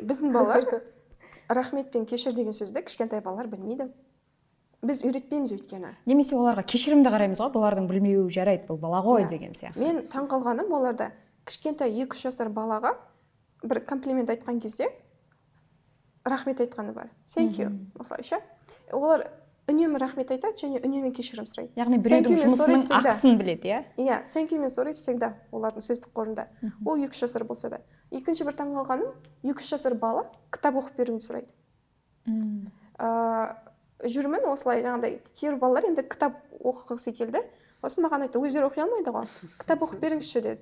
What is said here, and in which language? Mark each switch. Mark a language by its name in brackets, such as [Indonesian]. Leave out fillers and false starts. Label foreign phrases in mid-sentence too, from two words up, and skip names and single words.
[Kazakh] Біздің балалар рахмет пен кешір деген сөзді кішкентай балалар білмейді. Біз үйретпейміз өйткені. Немесе оларға кешірімді қараймыз ғой, бұлардың білмеуі жарайды, бұл бала ғой деген сияқты. Мен таңқалғаным оларда кішкентай 2-3 жасар балаға бір комплимент айтқан кезде рахмет айтқаны бар. [English] Thank you. [Kazakh] Осылайша. Олар үнемі рахмет айтады және үнемі кешірім сұрайды. Яғни біреудің жұмысының ақысын біледі, иә? [English] Thank you [Kazakh] мен sorry всегда олардың сөздік қорында. Ол 2-3 жасар болса да. Екінші бір таңқалғаным, 2-3 жасар бала кітап оқып беруін сұрайды. Жүрмін осылай жаңағыдай, кейбір балалар енді кітап оқығысы келді. Сосын маған айтты, өздері оқи алмайды ғой. Кітап оқып беріңізші деді.